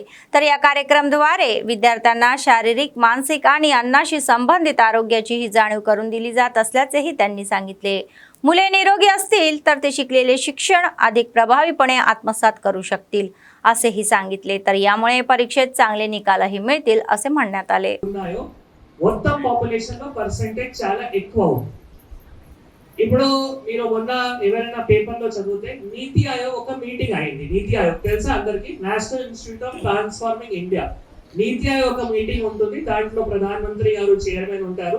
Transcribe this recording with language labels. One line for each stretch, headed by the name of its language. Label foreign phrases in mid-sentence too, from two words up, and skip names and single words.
Marathi: तर या कार्यक्रमाद्वारे विद्यार्थ्यांना शारीरिक, मानसिक आणि अन्नाशी संबंधित आरोग्याची ही जाणीव करून दिली जात असल्याचेही त्यांनी सांगितले. मुले निरोगी असतील तर ते शिकलेले शिक्षण अधिक प्रभावीपणे आत्मसात करू शकतील असेही सांगितले. तर यामुळे परीक्षेत चांगले निकालही मिळतील असे म्हणण्यात आले.
Telugu: మొత్తం పాపులేషన్ లో పర్సెంటేజ్ చాలా ఎక్కువ ఉంది. ఇప్పుడు మీరు మొన్న ఎవరైనా పేపర్ లో చదివితే నీతి ఆయోగ్ ఒక మీటింగ్ అయింది. నీతి ఆయోగ్ తెలుసా అందరికి? నేషనల్ ఇన్స్టిట్యూట్ ఆఫ్ ట్రాన్స్ఫార్మింగ్ ఇండియా. నీతి ఆయోగ్ ఒక మీటింగ్ ఉంటుంది. దాంట్లో ప్రధానమంత్రి గారు చైర్మన్ ఉంటారు.